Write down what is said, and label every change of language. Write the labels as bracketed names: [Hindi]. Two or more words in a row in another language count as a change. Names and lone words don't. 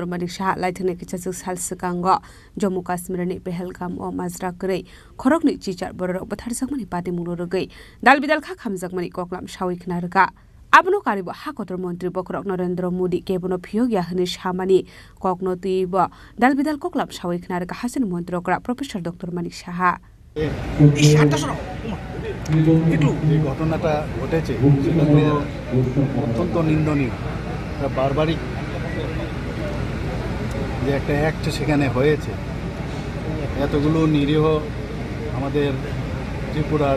[Kok Borok] Manik Shah laitana kisasuk sal sekang o Jammu Kashmir ni Pahalgam o Mazra kari khorok ni chichar borok bathar sakmani pati mungno rogai dalbidal kha khamsakmani koklam shawik narga Abno karibo hakotor mantri bokrok Narendra Modi kebono phiyogya hne shamani kokno tibo dalbidal koklap shawik narga hasen mantri okra Professor Dr. Manik Shah [Bangla] এই ঘটনাটা ঘটেছে অত্যন্ত নিন্দনীয় বারবারিক যে একটা অ্যাক্ট সেখানে হয়েছে এতগুলো নিরীহ আমাদের ত্রিপুরার